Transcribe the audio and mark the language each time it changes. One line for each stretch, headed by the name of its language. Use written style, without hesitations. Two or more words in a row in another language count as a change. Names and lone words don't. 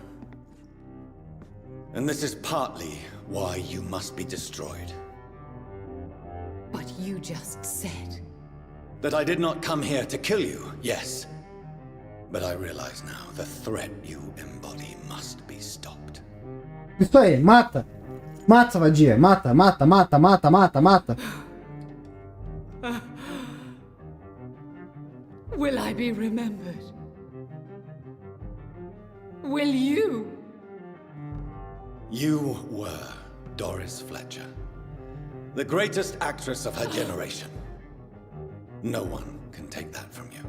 English: And this is partly why you must be destroyed. But you just said... That I did not come here to kill you, yes. But I realize now the threat you embody must be stopped.
Portuguese: Isso aí, mata. Mata, vadia. Mata, mata, mata, mata, mata, mata.
English: Will I be remembered? Will you? You were Doris Fletcher, the greatest actress of her generation. No one can take that from you.